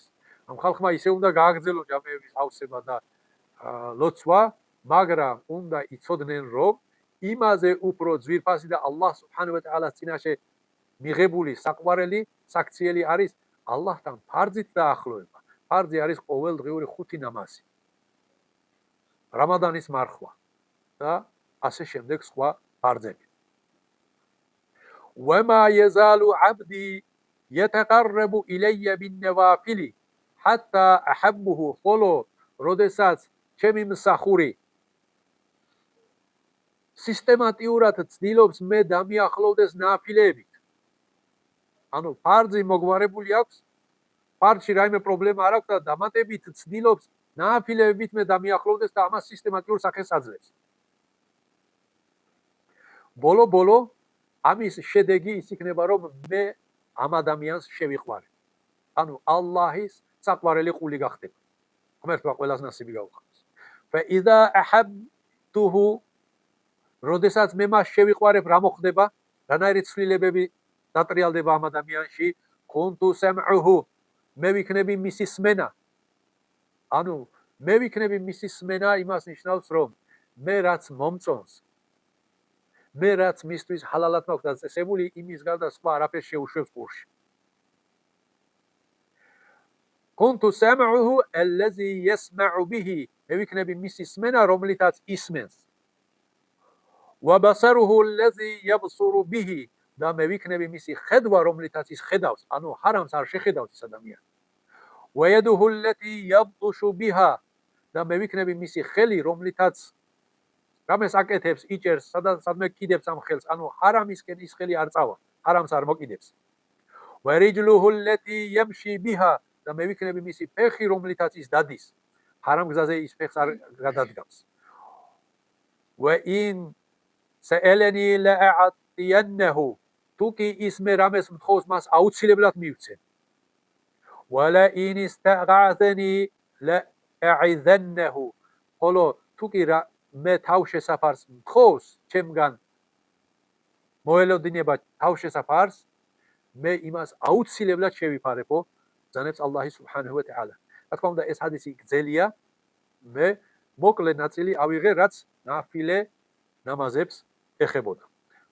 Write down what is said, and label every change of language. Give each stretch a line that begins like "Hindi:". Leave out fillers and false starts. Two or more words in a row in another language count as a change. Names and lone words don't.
Georgian: ამ ხალხმა ისე უნდა გააგრძელოს ჯამეების ავსება და ლოცვა, მაგრამ უნდა იცოდნენ რომ იმაზე უფრო ძვირფასი და
Arabic: الله سبحانه وتعالى
Georgian: წინაშე მიღებული საყვარელი საქციელი არის ალლაჰთან ფარძით დაახლოება. ფარძი არის ყოველდღიური 5 ნამაზი. რამადანის მარხვა და ასე შემდეგ სხვა ფარძები.
Arabic: وما يزال عبدي يتقرب إلي بالنوافل حتى أحبه
Georgian: ხოლო როდესაც ჩემი მსახური სისტემატიურად ცდილობს მე დამიახლოვდეს ნაფილებით. ანუ ფარძი მოგვარებული აქვს, ფარდში რაიმე პრობლემა არ აქვს და დამატებით ცდილობს ნაფილებით მე დამიახლოვდეს და ამას სისტემატიურ სახეს აძლევს. ბოლო ამის შედეგი ის იქნება რომ მე ამ ადამიანს შევიყვარე. ანუ ალლაჰის საყვარელი ყული გახდება. ღმერთმა ყველას ნასიბი გაუხსნას.
Arabic: فإذا أحبته
Georgian: როდესაც მე მას შევიყვარებ, რა მოხდება? რანაირი ცვლილებები დატრიალდება ამ ადამიანში?
Arabic: كنت سمعه
Georgian: მე ვიქნები მისი სმენა. ანუ მე ვიქნები მისი სმენა იმას ნიშნავს რომ მე რაც მომწონს მე რაც მისთვის ჰალალად მაქვს დაწესებული იმის გარდა სხვა არაფერს შეუშვებს ყურში.
Arabic: كنت سمعه الذي يسمع به
Georgian: მე ვიქნები მისი სმენა რომლითაც ისმენს.
Arabic: وبصره الذي يبصر به
Georgian: და მე ვიქნები მისი ხედვა რომლითაც ის ხედავს, ანუ ჰარამს არ შეხედავს ეს ადამიანი.
Arabic: ويده التي يبطش بها
Georgian: და მე ვიქნები მისი ხელი რომლითაც რამეს აკეთებს, იჭერს, სადმე კიდებს ამ ხელს, ანუ ჰარამისკენ ის ხელი არ წავა, ჰარამს არ მოკიდებს.
Arabic: ورجله التي يمشي بها
Georgian: და მე ვიქნები მისი ფეხი რომლითაც ის დადის, ჰარამ გზაზე ის ფეხს არ გადადგავს.
Arabic: وإن سألني لأعطينه
Georgian: თუკი ის მე რამეს მთხოვს მას აუცილებლად მივცემ.
Arabic: ولئن استغاثني لأعذنه
Georgian: ხოლო თუკი მე თავშესაფარს მთხოვს ჩემგან მოელოდინება თავშესაფარს მე იმას აუცილებლად შევიფარებო ზანებს
Arabic: الله سبحانه وتعالى.
Georgian: რა თქმა უნდა ეს ჰადისი გძელია მე მოკლე ნაწილი ავიღე რაც ნაფილე ნამაზებს ეხებოდა.